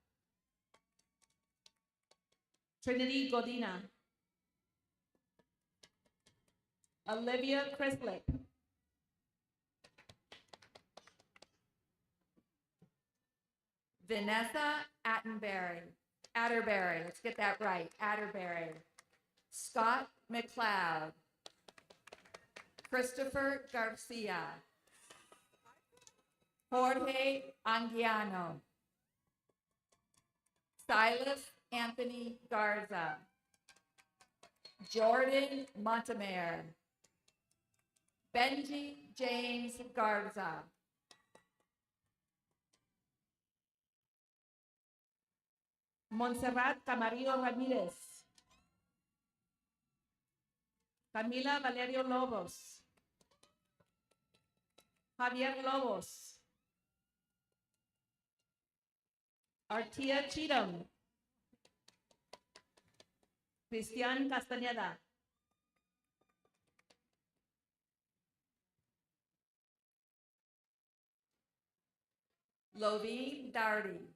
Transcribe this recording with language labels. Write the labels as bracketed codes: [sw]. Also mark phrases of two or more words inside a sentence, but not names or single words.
[en] Trinity Godina. Olivia Crislip. Vanessa Atterbury. Let's get that right. Atterbury. Scott McLeod. Christopher Garcia. Jorge Anguiano. Silas Anthony Garza. Jordan Montemare. Benji James Garza. Montserrat Camarillo Ramirez. Camila Valerio Lobos. Javier Lobos. Artia Cheatham. Cristian Castañeda. Loveen Darty.